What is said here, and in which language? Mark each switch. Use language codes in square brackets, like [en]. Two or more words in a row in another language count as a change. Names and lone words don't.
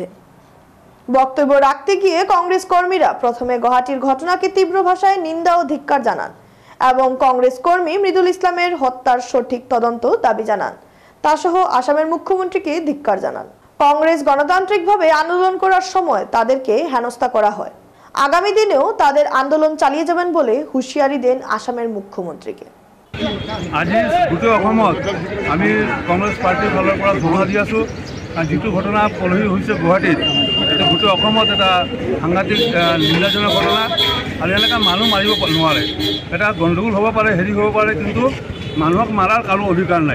[bn] বক্তব্য রাখতে গিয়ে কংগ্রেস কর্মীরা প্রথমে গুয়াহাটির ঘটনাকে তীব্র ভাষায় নিন্দা ও ধিক্কার জানান এবং কংগ্রেস কর্মী মৃদুল ইসলামের হত্যার সঠিক তদন্ত দাবি জানান। তা সহ আসামের মুখ্যমন্ত্রীকে ধিক্কার জানান। কংগ্রেস গণতান্ত্রিকভাবে আন্দোলন করার সময় তাদেরকে হেনস্থা করা হয়। আগামী দিনেও তাদের আন্দোলন চালিয়ে যাবেন বলে হুঁশিয়ারি দেন আসামের মুখ্যমন্ত্রীকে। [as] আজি গোটেই অসমত আমি কংগ্ৰেছ পাৰ্টীৰ ফালৰ পৰা ধন্যবাদ দি আছোঁ। যিটো ঘটনা পলহি হৈছে গুৱাহাটীত, এটা গোটেই অসমত এটা সাংঘাতিক নিন্দাজনক ঘটনা। আৰু এনেকৈ মানুহ মাৰিব নোৱাৰে। এটা গণ্ডগোল হ'ব পাৰে, হেৰি হ'ব পাৰে, কিন্তু মানুহক মাৰাৰ কাৰো অধিকাৰ নাই।